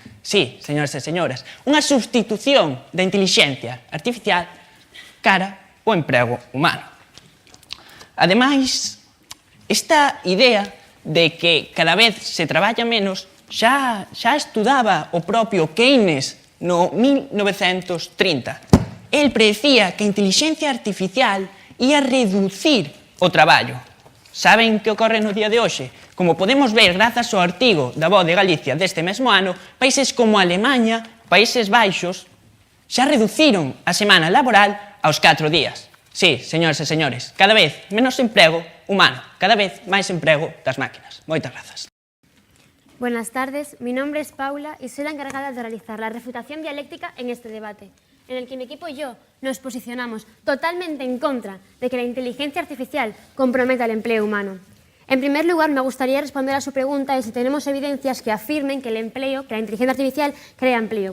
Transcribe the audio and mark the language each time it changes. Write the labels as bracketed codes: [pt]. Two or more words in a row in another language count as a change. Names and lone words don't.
[gl] Sí, señores e señoras, unha substitución da intelixencia artificial cara o emprego humano. Ademais, esta idea de que cada vez se traballa menos xa estudaba o propio Keynes no 1930. El predicía que a intelixencia artificial ia reducir o traballo. Saben que ocorre no día de hoxe? Como podemos ver grazas ao artigo da Voz de Galicia deste mesmo ano, países como Alemanha, Países Baixos, xa reduciron a semana laboral aos 4 días. Sí, señores e señores, cada vez menos emprego humano, cada vez máis emprego das máquinas. Moitas grazas. [es] Buenas tardes, mi nombre es Paula y soy la encargada de realizar la refutación dialéctica en este debate, en el que mi equipo y yo nos posicionamos totalmente en contra de que la inteligencia artificial comprometa el empleo humano. En primer lugar, me gustaría responder a su pregunta de si tenemos evidencias que afirmen que la inteligencia artificial crea empleo.